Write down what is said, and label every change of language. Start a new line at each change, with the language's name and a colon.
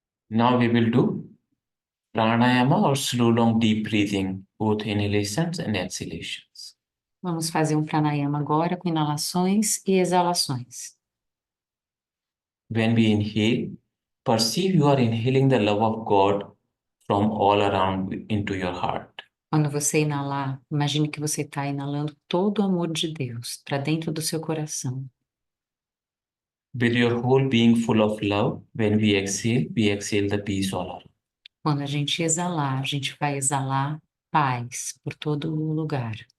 English: Now we will do pranayama or slow, long, deep breathing, both inhalations and exhalations.
Portuguese: Vamos fazer um pranayama agora com inalações e exalações.
English: When we inhale, perceive you are inhaling the love of God from all around into your heart.
Portuguese: Quando você inalar, imagine que você está inalando todo o amor de Deus para dentro do seu coração.
English: With your whole being full of love, when we exhale the peace all around.
Portuguese: Quando a gente exalar, a gente vai exalar paz por todo o lugar.